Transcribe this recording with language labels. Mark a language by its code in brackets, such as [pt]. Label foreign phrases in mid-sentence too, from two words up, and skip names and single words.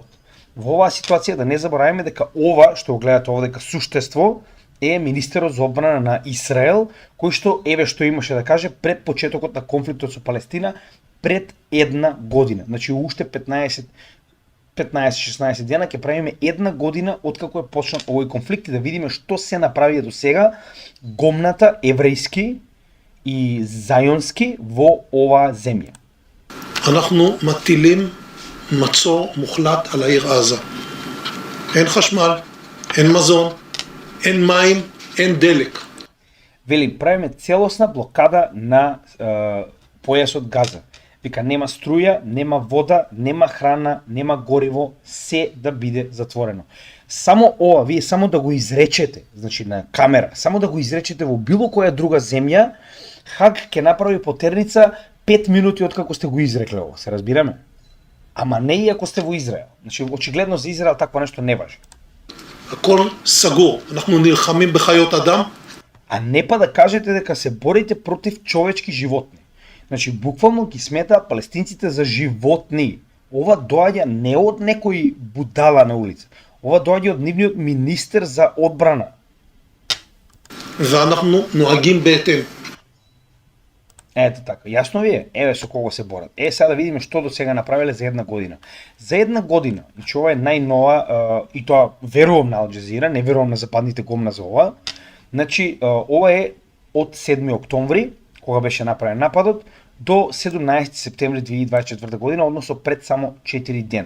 [mk] Во оваа ситуација да не забораваме дека ова што го гледате ова дека суштество е министерот за одбрана на Израел, кој што еве што имаше да каже пред почетокот на конфликтот со Палестина, пред една година. Значи уште 15-16 дена ќе правиме една година откако е почнат овој конфликт и да видиме што се направи до сега гомната еврејски и зајонски во оваа земја. [he] אנחנו מטילים מצור מוחלט על העיר עזה. אין חשמל, אין מזון, אין מים, אין דלק. [mk] Вели, правиме целосна блокада на појасот Газа. Вика, нема струја, нема вода, нема храна, нема гориво, се да биде затворено. Само ова, вие само да го изречете, значи на камера, само да го изречете во било која друга земја, Хаг ќе направи потерница 5 минути откако сте го изрекле ова, се разбираме? Ама не и ако сте во Израел. Значи, очигледно за Израел такво нешто не важи. [he] הכל סגור, אנחנו נלחמים בחיות אדם. [mk] А не па да кажете дека се борите против човечки животни. Значи, буквално ги смета палестинците за животни. Ова доаѓа не од некој будала на улица. Ова доаѓа од нивниот министер за одбрана. [he] ואנחנו נוהגים בהתאם. [mk] Ето така, јасно ви е, еве со кого се борат. Сега да видиме што до сега направиле за една година. За една година, значи ова е најнова, и тоа верувам на Ал Джазира, не верувам на западните гомна за ова. Значи, ова е од 7 октомври, кога беше направен нападот, до 17 септември 2024 година, односно пред само 4 дена.